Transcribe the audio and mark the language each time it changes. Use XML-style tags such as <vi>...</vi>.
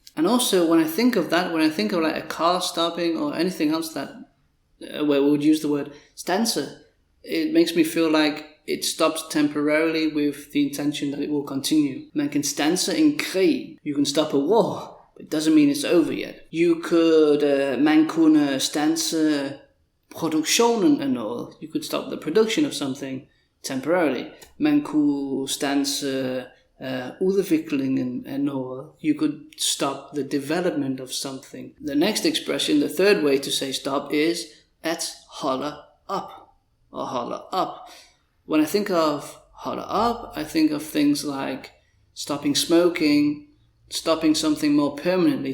<en>And also when I think of that, when I think of like a car stopping or anything else that where we would use the word stanse, it makes me feel like it stops temporarily with the intention that it will continue.</en> <da>Man kan stanse en krig.</da> <en>You can stop a war, but it doesn't mean it's over yet. You could,</en> <da>man kunne stanse produktionen af noget.</da> <en>You could stop the production of something temporarily.</en> <da>Man kunne stanse udviklingen af noget.</da> <en>You could stop the development of something. The next expression, the third way to say stop is at holde op or holde up. When I think of holde up, I think of things like stopping smoking, stopping something more permanently.</en>